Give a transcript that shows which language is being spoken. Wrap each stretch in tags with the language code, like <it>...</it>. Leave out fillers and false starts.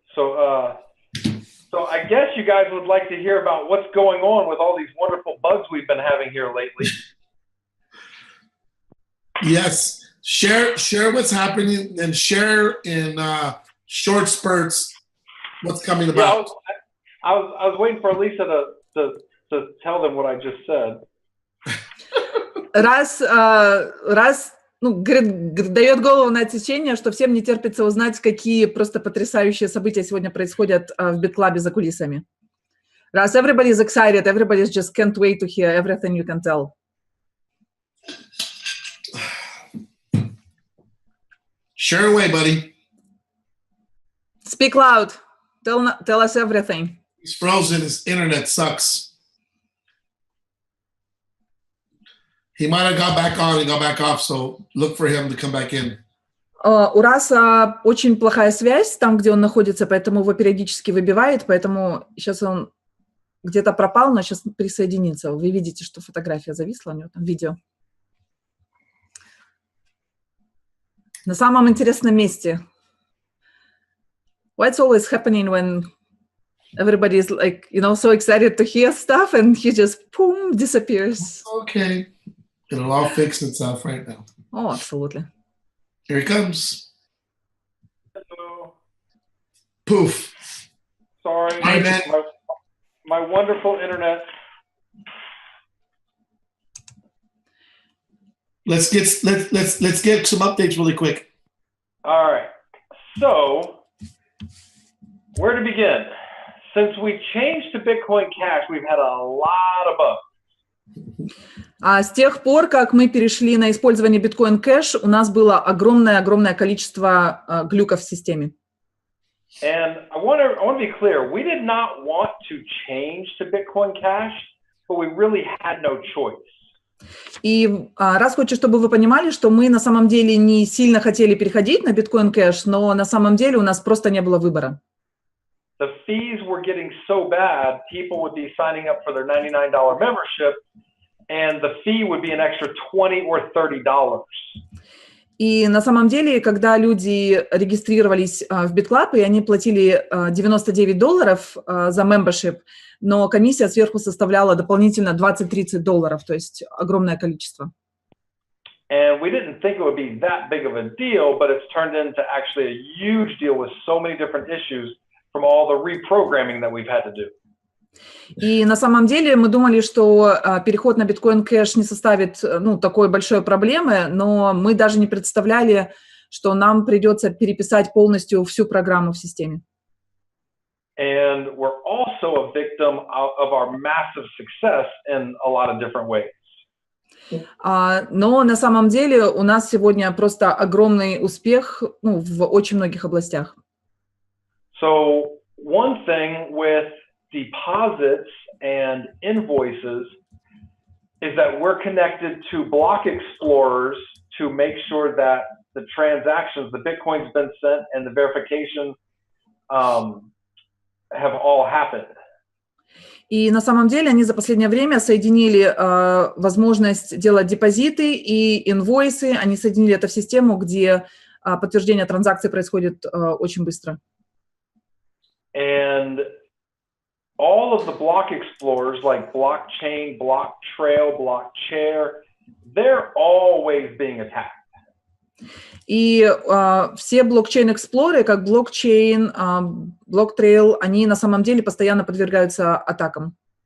<en>So I guess you guys would like to hear about what's going on with all these wonderful bugs we've been having here lately. Yes. Share what's happening and share in short spurts what's coming about. Yeah, I was waiting for Elisa to tell them what I just said.</en> <ru>Раз дает голову на отсечение, что всем не терпится узнать, какие просто потрясающие события сегодня происходят в BitClub за кулисами.</ru> <en>Раз everybody is excited, everybody just can't wait to hear everything you can tell. Share away, buddy. Speak loud. Tell us everything. He's frozen. His internet sucks. He might have got back on and got back off, so look for him to come back in.</en> <ru>У Раса очень плохая связь там, где он находится, поэтому его периодически выбивает, поэтому сейчас он где-то пропал, но сейчас присоединится. Вы видите, что фотография зависла, у него там видео. На самом интересном месте.</ru> <en>What's always happening when everybody is like, so excited to hear stuff and he just, boom, disappears. Okay. It'll all fix itself right now. Oh, absolutely. Here he comes. Hello. Poof. Sorry. Hi, man. My wonderful internet. Let's get some updates really quick. All right. So, where to begin? Since we changed to Bitcoin Cash, we've had a lot of bugs.</en> <ru>С тех пор, как мы перешли на использование Bitcoin Cash, у нас было огромное количество глюков в системе.</ru> <en>And I want to be clear, we did not want to change to Bitcoin Cash, but we really had no choice.</en> <ru>И раз хочу, чтобы вы понимали, что мы на самом деле не сильно хотели переходить на Bitcoin Cash, но на самом деле у нас просто не было выбора.</ru> <en>The fees were getting so bad, people would be signing up for their $99 membership, and the fee would be an extra $20 or $30.</en> <ru>И на самом деле, когда люди регистрировались в BitClub, и они платили $99 за membership, но комиссия сверху составляла дополнительно $20-30, то есть огромное количество.</ru> <en>And we didn't think it would be that big of a deal, but it's turned into actually a huge deal with so many different issues from all the reprogramming that we've had to do.</en> <ru>И на самом деле мы думали, что переход на биткоин кэш не составит такой большой проблемы, но мы даже не представляли, что нам придется переписать полностью всю программу в системе.</ru> <en>And we're also a victim of our massive success in a lot of different ways.</en> <ru>Но на самом деле у нас сегодня просто огромный успех в очень многих областях.</ru> <en>So one thing with deposits and invoices is that we're connected to block explorers to make sure that the transactions, the Bitcoin's been sent and the verification have all happened.</en> <ru>И на самом деле они за последнее время соединили возможность делать депозиты и инвойсы, они соединили это в систему, где подтверждение транзакций происходит очень быстро.</ru> <en>And all of the block explorers like blockchain, block trail, block chair, they're always being attacked.</en> <ru>И все блокчейн-эксплореры, как блокчейн, блок-трейл, они на самом деле постоянно подвергаются атакам.</ru>